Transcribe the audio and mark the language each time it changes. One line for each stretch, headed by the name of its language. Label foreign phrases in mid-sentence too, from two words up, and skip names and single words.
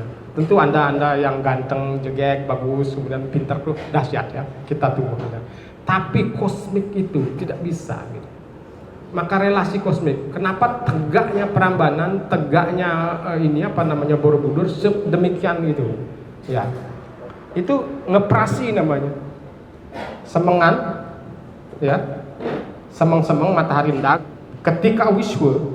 Indonesian: Tentu anda yang ganteng, jegek, bagus, kemudian pintar tuh dahsyat ya, kita tunggu. Tapi kosmik itu tidak bisa gitu. Maka relasi kosmik, kenapa tegaknya Prambanan, tegaknya Borobudur sedemikian gitu ya. Itu ngeprasi namanya. Semengan ya. Semeng-semeng matahari ndak ketika Wiswa